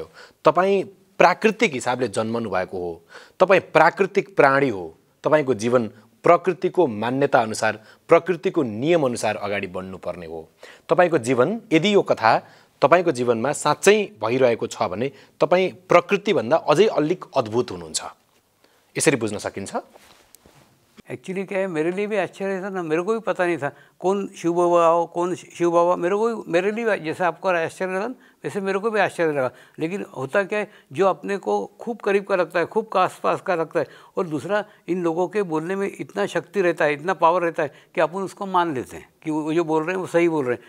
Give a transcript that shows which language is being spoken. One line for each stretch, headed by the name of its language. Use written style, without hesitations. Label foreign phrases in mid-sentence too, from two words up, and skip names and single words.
Nepali: तपाईँ प्राकृतिक हिसाबले जन्मनु भएको हो, तपाईँ प्राकृतिक प्राणी हो, तपाईँको जीवन प्रकृतिको मान्यता अनुसार, प्रकृतिको नियम अनुसार अगाडि बढ्नुपर्ने हो। तपाईँको जीवन, यदि यो कथा तपाईँको जीवनमा साँच्चै भइरहेको छ भने तपाईँ प्रकृतिभन्दा अझै अलिक अद्भुत हुनुहुन्छ, यसरी बुझ्न सकिन्छ।
Hindi: एक्चुअली क्या है, मेरे लिए भी आश्चर्य था ना, मेरे को भी पता नहीं था कौन शिव बाबा आओ, कौन शिव बाबा, मेरे लिए जैसे आपको आश्चर्य लगा वैसे मेरे को भी आश्चर्य लगा। लेकिन होता क्या है, जो अपने को खूब करीब का लगता है, खूब आस पास का लगता है, और दूसरा इन लोगों के बोलने में इतना शक्ति रहता है, इतना पावर रहता है कि अपन उसको मान लेते हैं कि वो जो बोल रहे हैं वो सही बोल रहे हैं।